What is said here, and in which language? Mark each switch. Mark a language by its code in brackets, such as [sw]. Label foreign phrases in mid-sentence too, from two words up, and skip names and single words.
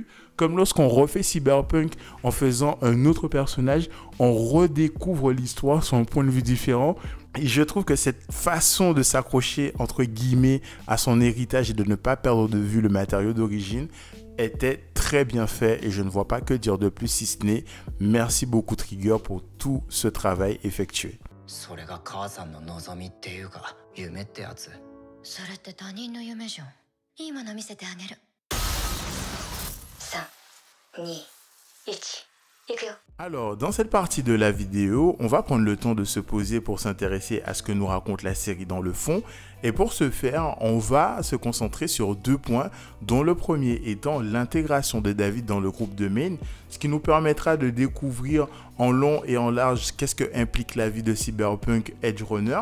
[fr] Comme lorsqu'on refait Cyberpunk en faisant un autre personnage, on redécouvre l'histoire sur un point de vue différent. Et je trouve que cette façon de s'accrocher, entre guillemets, à son héritage et de ne pas perdre de vue le matériau d'origine était très bien fait. Et je ne vois pas que dire de plus si ce n'est merci beaucoup Trigger pour tout ce travail effectué. [ja] それが母さんの望みっていうか夢ってやつ。それって他人の夢じゃん。いいもの見せてあげる。3、2、1、行くよ。 [fr] Alors, dans cette partie de la vidéo, on va prendre le temps de se poser pour s'intéresser à ce que nous raconte la série dans le fond. Et pour ce faire, on va se concentrer sur 2 points, dont le premier étant l'intégration de David dans le groupe de Maine, ce qui nous permettra de découvrir en long et en large qu'est-ce que implique la vie de Cyberpunk Edgerunner.